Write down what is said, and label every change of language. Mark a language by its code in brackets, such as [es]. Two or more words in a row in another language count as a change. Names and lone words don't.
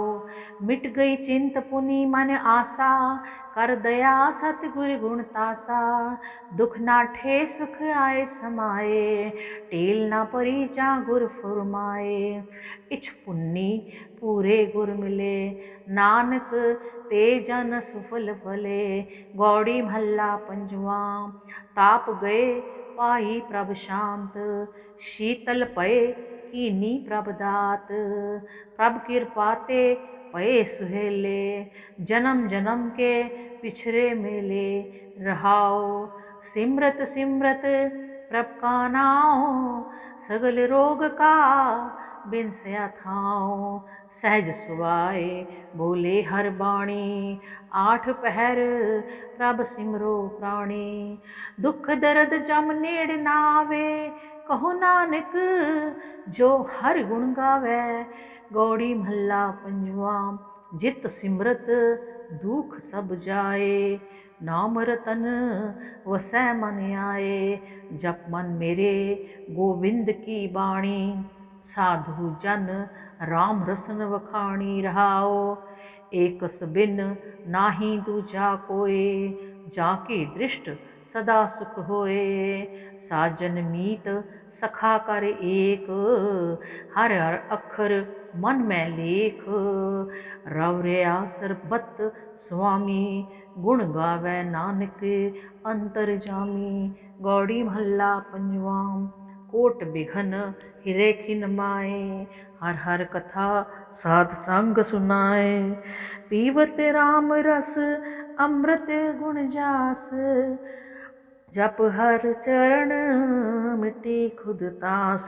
[pa] ਮਿਟ ਗਈ ਚਿੰਤ ਪੁਨਿ ਮਨ ਆਸਾ, ਕਰ ਦਇਆ ਸਤਗੁਰ ਗੁਣ ਤਾਸਾ। ਦੁਖ ਨਾਠੇ ਸੁਖ ਆਏ ਸਮਾਏ, ਟੀਲ ਨਾ ਪਰੀ ਜਾ ਗੁਰ ਫੁਰਮਾਏ। ਇਛ ਪੁੰਨੀ ਪੂਰੇ ਗੁਰ ਮਿਲੇ, ਨਾਨਕ ਤੇ ਜਨ ਸੁਫਲ ਫਲੇ। ਗਉੜੀ ਮਹਲਾ ਪੰਜਵਾ। ਤਾਪ ਗਏ ਪਾਈ ਪ੍ਰਭ ਸ਼ਾਂਤ, ਸੀਤਲ ਪਏ ਕੀਨੀ ਪ੍ਰਭ ਦਾਤ। ਪ੍ਰਭ ਕਿਰਪਾ ਤੇ ਪਏ ਸੁਹੇਲੇ, ਜਨਮ ਜਨਮ ਕੇ ਪਿਛਰੇ ਮੇਲੇ। ਰਹਾਓ ਸਿਮਰਤ ਸਿਮਰਤ ਪ੍ਰਭ ਕਾ ਨਾਓ, ਸਗਲ ਰੋਗ ਕਾ ਬਿਨਸਿਆ ਥਾਓ। ਸਹਜ ਸੁਭਾਏ ਬੋਲੇ ਹਰ ਬਾਣੀ, ਆਠ ਪਹਰ ਪ੍ਰਭ ਸਿਮਰੋ ਪ੍ਰਾਣੀ। ਦੁਖ ਦਰਦ ਜਮ ਨੇੜ ਨਾ ਆਵੇ, ਕਹੋ ਨਾਨਕ ਜੋ ਹਰ ਗੁਣ ਗਾਵੇ। ਗਉੜੀ ਮਹਲਾ ਪੰਜਵਾ। ਜਿਤ ਸਿਮਰਤ ਦੁਖ ਸਭ ਜਾਏ, ਨਾਮ ਰਤਨ ਵਸੈ ਮਨ ਆਏ। ਜਪ ਮਨ ਮੇਰੇ ਗੋਵਿੰਦ ਕੀ ਬਾਣੀ, ਸਾਧੂ ਜਨ ਰਾਮ ਰਸਨ ਵਖਾਣੀ। ਰਹਾਓ ਏਕਸ ਬਿਨ ਨਾਹੀ ਦੂਜਾ ਕੋਇ, ਜਾ ਕੀ ਦ੍ਰਿਸ਼ਟ ਸਦਾ ਸੁਖ ਹੋਏ। ਸਾਜਨ ਮੀਤ ਸਖਾ ਕਰ ਏਕ, ਹਰ ਹਰ ਅਖਰ ਮਨ ਮੇਂ ਲੇਖ। ਰਵ ਰਿਆ ਸਰਬਤ ਸੁਆਮੀ, ਗੁਣ ਗਾਵੇ ਨਾਨਕ ਅੰਤਰ ਜਾਮੀ। ਗਉੜੀ ਮਹਲਾ ਪੰਜਵਾ। ਕੋਟ ਬਿਘਨ ਹਿਰੇ ਖਿਨ ਮਾਏ, ਹਰ ਹਰ ਕਥਾ ਸਾਧ ਸੰਗ ਸੁਨਾਏ। ਪੀਵਤ ਰਾਮ ਰਸ ਅੰਮ੍ਰਿਤ ਗੁਣ ਜਾਸ, ਜਪ ਹਰ ਚਰਣ ਮਿਟੀ ਖੁਦ ਤਾਸ।